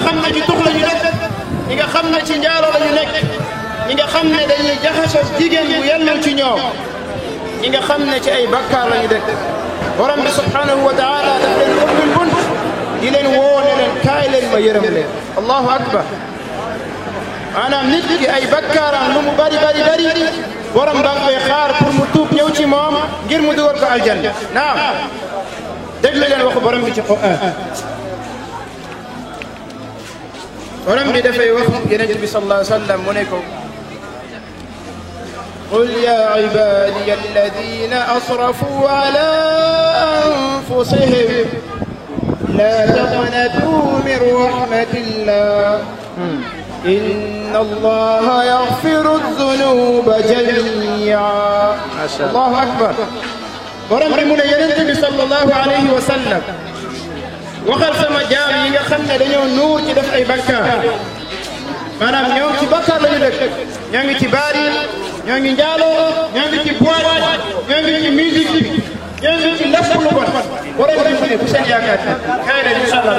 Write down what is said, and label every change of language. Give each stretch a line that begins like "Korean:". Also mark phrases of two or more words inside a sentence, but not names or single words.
Wolof: xam ne ci tux la ñu def ñi nga xam ne ci njaalo la ñu nekk ñi nga xam ne dañuy jaxasoo jigéen bu yellul ci ñoom ñi nga xam ne ci ay bakkaar la ñu dëkk borom bi
Arabic: سبحانه وتعالى
Wolof: daf leen ubbil bunt di leen woo ne leen kaay leen ma yërëm leen
Arabic: الله أكبر
Wolof: maanaam nit ki ay bakkaaram lu mu bari borom da nga koy xaar pour mu tuub ñëw ci moom ngir mu dugal ko aljanna naam déglu leen waxu borom bi ci Qur'an borom bi dafay wax yonent bi
Arabic: صلى الله عليه وسلم
Wolof: mu ne ko
Arabic: قل يا عبادي الذين أسرفوا على أنفسهم لا تقنطوا من رحمة الله إن الله يغفر الذنوب جميعا الله أكبر
Wolof: borom bi mu ne yonent bi
Arabic: صلى الله عليه وسلم
Wolof: waxal sama jaam yi nga xam ne dañoo nuur ci def ay bakkaar maanaam ñoo ngi ci bakkaar la ñu dëkk ñoo ngi ci baari ñoo ngi njaaloo ñoo ngi ci boîte ñoo ngi ci musique bi ñoo ngi ci lépp lu bon borom bi mu ne bu seen yaakaar xëy na
Arabic: إن شاء الله